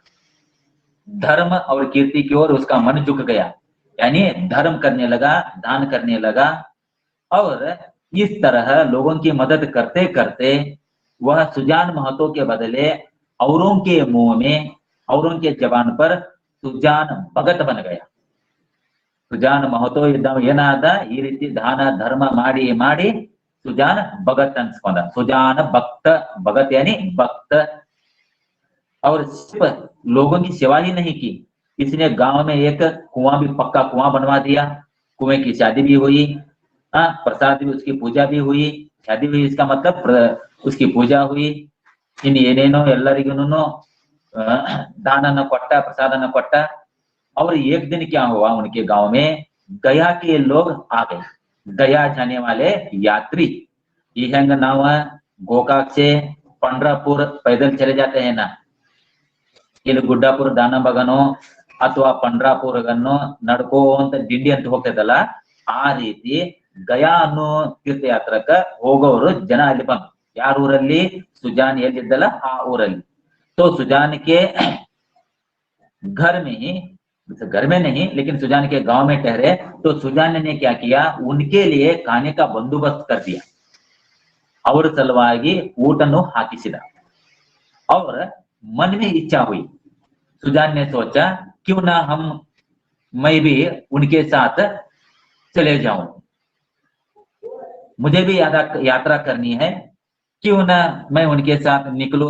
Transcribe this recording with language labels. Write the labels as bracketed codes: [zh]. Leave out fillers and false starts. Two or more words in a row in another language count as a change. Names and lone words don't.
[hi] धर्म और कीर्ति की ओर उसका मन झुक गया, यानी धर्म करने लगा, दान करने लगा। और इस तरह लोगों की मदद करते करते वह सुजान महतो के बदले औरों के मुंह में, औरों के जबान पर सुजान भगत बन गया। [kn] ಸುಜಾನ್ ಮಹತೋ ಇದ್ದವ ಏನಾದ? ಈ ರೀತಿ ದಾನ ಧರ್ಮ ಮಾಡಿ ಮಾಡಿ ಸುಜಾನ್ भगत ಅನ್ಸ್ಕೊಂಡ। [hi] सुजान भक्त, भगत यानी भक्त। और सिर्फ लोगों की सेवा ही नहीं की, इसने गांव में एक कुआं भी, पक्का कुआं बनवा दिया। कुएं की शादी भी हुई, प्रसाद भी, उसकी पूजा भी हुई। शादी हुई इसका मतलब उसकी पूजा हुई। [kn] इन ಏನೇನೋ ಎಲ್ಲರಿಗೂ दान ಕೊಟ್ಟ, प्रसाद ಕೊಟ್ಟ। [hi] और एक दिन क्या हुआ उनके गांव में? गया के लोग आ गए, गया जाने वाले यात्री। ये [kn] ಹೆಂಗ ನಾವು [hi] ಗೋಕಾಕ್ से पंडरापुर पैदल चले जाते हैं ना, [kn] ಇಲ್ಲಿ ಗುಡ್ಡಾಪುರ ದಾನಬಗನೋ ಅಥವಾ पंडरापुरಗನ್ನೋ ನಡ್ಕೋ ಅಂತ ದಿಂಡಿ ಅಂತ ಹೋಗ್ತದಲ್ಲ, ಆ ರೀತಿ ಗಯಾ ಅನ್ನೋ ತೀರ್ಥಯಾತ್ರಕ ಹೋಗೋರು ಜನ ಅಲ್ಲಿ ಬಂದ್ರು। ಯಾರ ಊರಲ್ಲಿ? ಸುಜಾನ್ ಎಲ್ಲಿದ್ದಲ್ಲ ಆ ಊರಲ್ಲಿ। [hi] तो सुजान के घर में ही, घर में नहीं लेकिन सुजान के गांव में ठहरे। तो सुजान ने क्या किया? उनके लिए खाने का बंदोबस्त कर दिया, और [kn] ಸಲುವಾಗಿ ಊಟನ್ನು ಹಾಕಿಸಿದ। [hi] और मन में इच्छा हुई, सुजान ने सोचा क्यों ना मैं भी उनके साथ चले जाऊं, मुझे भी यात्रा करनी है, क्यों ना मैं उनके साथ निकलूं।